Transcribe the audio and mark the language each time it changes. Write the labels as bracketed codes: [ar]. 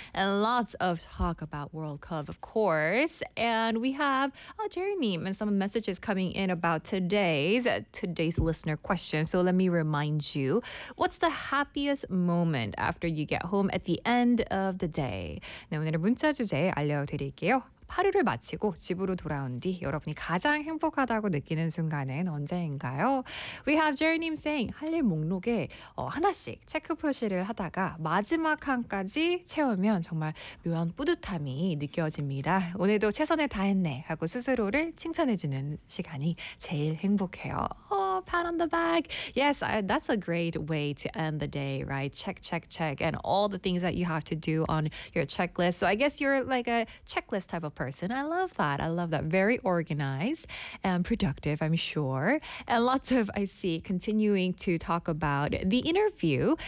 [en] And lots of talk about World Cup, of course. And we have Jerry Neem and some messages coming in about today's listener question. So let me remind you, what's the happiest moment after you get home at the end of the day? [ko] 네, 오늘의 문자 주제 알려드릴게요. 하루를 마치고 집으로 돌아온 뒤 여러분이 가장 행복하다고 느끼는 순간은 언제인가요? [en] We have Jerry님 saying [ko] 할 일 목록에 하나씩 체크 표시를 하다가 마지막 칸까지 채우면 정말 묘한 뿌듯함이 느껴집니다. 오늘도 최선을 다했네 하고 스스로를 칭찬해주는 시간이 제일 행복해요. [en] Oh, pat on the back. Yes, that's a great way to end the day, right? Check, check, check, and all the things that you have to do on your checklist. So I guess you're like a checklist type of person. I love that. I love that. Very organized and productive, I'm sure. And lots of, I see, continuing to talk about the interview.